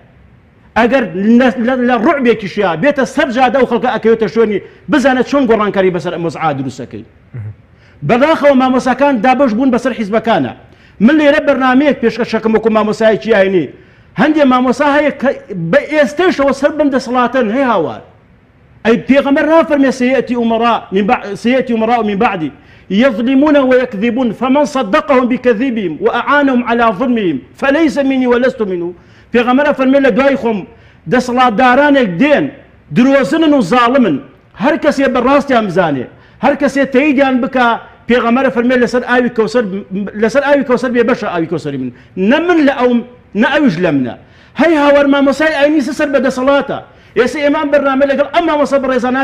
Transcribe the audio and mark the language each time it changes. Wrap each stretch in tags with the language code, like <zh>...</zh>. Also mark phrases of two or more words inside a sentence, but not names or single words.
<ckb>ئەگەر لە ڕوعبێکیشیا بێتە سەر جادە و خەڵکە ئەکەوێتە شوێنی بزانێت چۆن گۆڕانکاری بەسەر مۆزعا دروستەکەی بەداخەوە مامۆساکان دابەش بوون بەسەر حیزبەکانە من لێرە بەرنامەیەک پێشکەشەکەم وەکو مامۆسایەکی ئاینی هەندێک مامۆسا هەیە بە ئێستەشەوە سەر بم دەسەڵاتن هەیە هاوار ئەی پێغەمبەر نافەرمێ</ckb> <ar>سيأتي أمراء من بعدي يظلمون ويكذبون فمن صدقهم بكذبهم وأعانهم على ظلمهم فليس مني ولست منه</ar> <ckb>پێغەمبەر فەرمێ لە دوای خۆم دەسەڵاتدارانێک دێن درۆزنن و زاڵمن هەر کەسێ بەڕاستیان بزانێ هەر کەسێ تەییدیان بکە پێغەمبەر فەرمێ لەسەر ئاوی کەوسەر بێ بەشە ئاوی کەوسەری من نە من لە ئەوم نە ئەویش لە منە هەی هاوار مامۆسای ئاینی سەر بەدەسەڵاتە ئێستا ئێمان بەرنامە لەگەڵ ئەم مامۆسا بەڕێزانە</ckb>